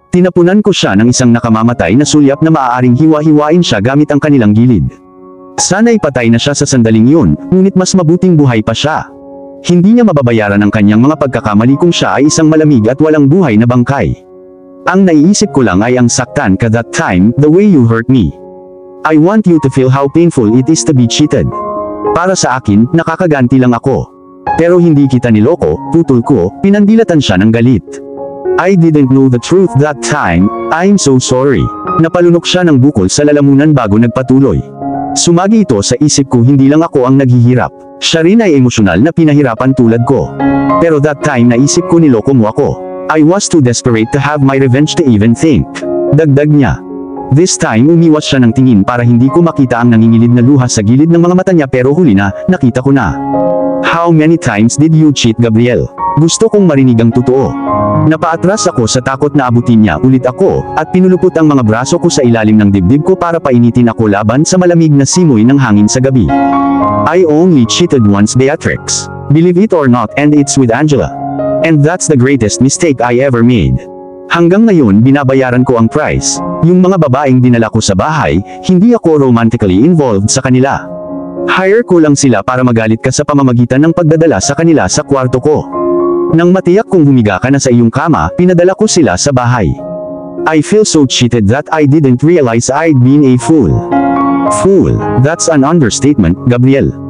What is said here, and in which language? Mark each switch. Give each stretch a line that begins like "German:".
Filipino: Tinapunan ko siya ng isang nakamamatay na sulyap na maaaring hiwa-hiwain siya gamit ang kanilang gilid. Sana'y patay na siya sa sandaling yun, ngunit mas mabuting buhay pa siya. Hindi niya mababayaran ang kanyang mga pagkakamali kung siya ay isang malamig at walang buhay na bangkay. Ang naiisip ko lang ay ang saktan ka that time,
English: the way you hurt me. I want you to feel how painful it is to be cheated.
Filipino: Para sa akin, nakakaganti lang ako. Pero hindi kita niloko, putol ko, pinandilatan siya ng galit.
English: I didn't know the truth that time, I'm so sorry.
Filipino: Napalunok siya ng bukol sa lalamunan bago nagpatuloy. Sumagi ito sa isip ko hindi lang ako ang naghihirap. Siya rin ay emosyonal na pinahirapan tulad ko. Pero that time naisip ko niloko mo ako.
English: I was too desperate to have my revenge to even think.
Filipino: Dagdag niya. This time umiwas siya ng tingin para hindi ko makita ang nangingilid na luha sa gilid ng mga mata niya pero huli na, nakita ko na.
English: How many times did you cheat, Gabriel?
Filipino: Gusto kong marinig ang totoo. Napaatras ako sa takot na abutin niya ulit ako, at pinulupot ang mga braso ko sa ilalim ng dibdib ko para painitin ako laban sa malamig na simoy ng hangin sa gabi.
English: I only cheated once, Beatrix. Believe it or not, and it's with Angela. And that's the greatest mistake I ever made.
Filipino: Hanggang ngayon binabayaran ko ang price. Yung mga babaeng dinala ko sa bahay, hindi ako romantically involved sa kanila. Hire ko lang sila para magalit ka sa pamamagitan ng pagdadala sa kanila sa kwarto ko. Nang matiyak kong humiga ka na sa iyong kama, pinadala ko sila sa bahay.
English: I feel so cheated that I didn't realize I'd been a fool. Fool, that's an understatement, Gabriel.